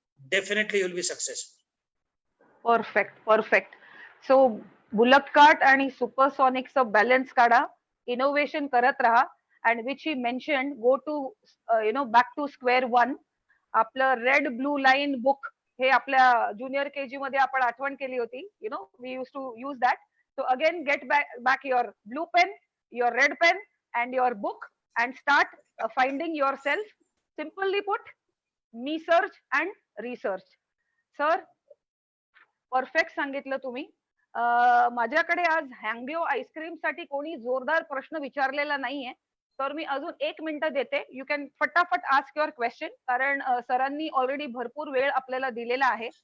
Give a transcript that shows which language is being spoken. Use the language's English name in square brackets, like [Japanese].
[English] Definitely you will be successful. Perfect. [Marathi] So bullock cart आणि सुपरसॉनिकचं balance काढा, innovation करत राहा. [English] And which he mentioned, go to back to square one. [Marathi] आपलं red blue line book हे आपल्या junior KG मध्ये आपण आठवण केली होती. [English] We use to use that. So again, get back your blue pen, your red pen, and your book, and start finding yourself. Simply put, me search and research. [Marathi] Sir, perfect सांगितलं तुम्ही. माझ्याकडे आज हँग्यो ice cream साठी कोणी जोरदार प्रश्न विचारलेला नाहीये. तर मी अजून 1 मिनिट देते. [English] you can फटाफट ask your question, [Marathi] कारण सरांनी ऑलरेडी भरपूर वेळ आपल्याला दिलेला आहे.